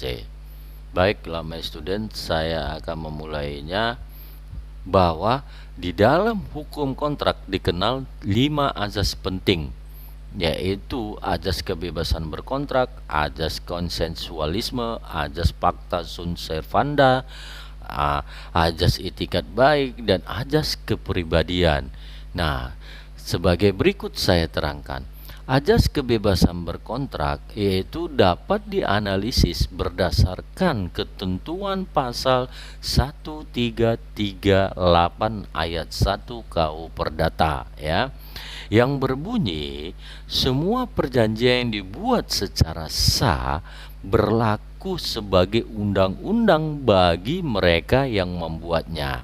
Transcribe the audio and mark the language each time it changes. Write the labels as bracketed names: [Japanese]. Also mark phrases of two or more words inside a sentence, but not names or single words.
[Indonesian] Baiklah [English] my student, [Indonesian] saya akan memulainya bahwa di dalam hukum kontrak dikenal 5 azas penting, yaitu azas kebebasan berkontrak, azas konsensualisme, azas [Latin] pacta sunt servanda, [Indonesian] azas itikat baik, dan azas kepribadian. Nah, sebagai berikut saya terangkan. Azas kebebasan berkontrak yaitu dapat dianalisis berdasarkan ketentuan pasal 1338 ayat 1 KUH Perdata ya, yang berbunyi semua perjanjian yang dibuat secara sah berlaku sebagai undang-undang bagi mereka yang membuatnya.